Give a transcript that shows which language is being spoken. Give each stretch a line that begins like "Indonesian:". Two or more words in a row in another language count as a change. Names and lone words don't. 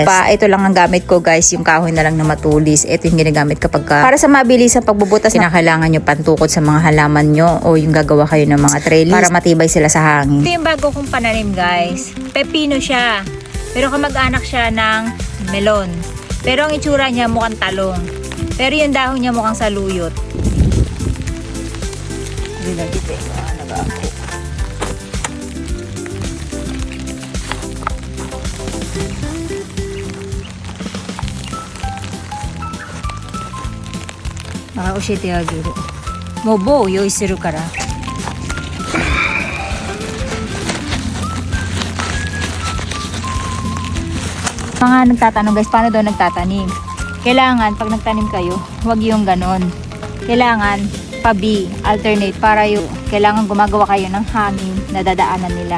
Filipino: Ito lang ang gamit ko guys, yung kahoy na lang na matulis. Ito yung ginagamit kapag para sa mabilis ang pagbubutas, kinakailangan nyo pantukod sa mga halaman nyo o yung gagawa kayo ng mga trellis para matibay sila sa hangin. Ito yung bago kong pananim guys. Pepino siya. Pero kamag-anak siya ng melon. Pero ang itsura niya mukhang talong. Pero yung dahon niya mukhang saluyot.
Japanese: 教えてあげる。もう棒を用意するから。
Filipino: Mga nagtatanong guys, paano daw nagtatanim? Kailangan pag nagtanim kayo, huwag yung ganon. Kailangan pabi, alternate para yung kailangan gumagawa kayo ng hangin na dadaanan nila.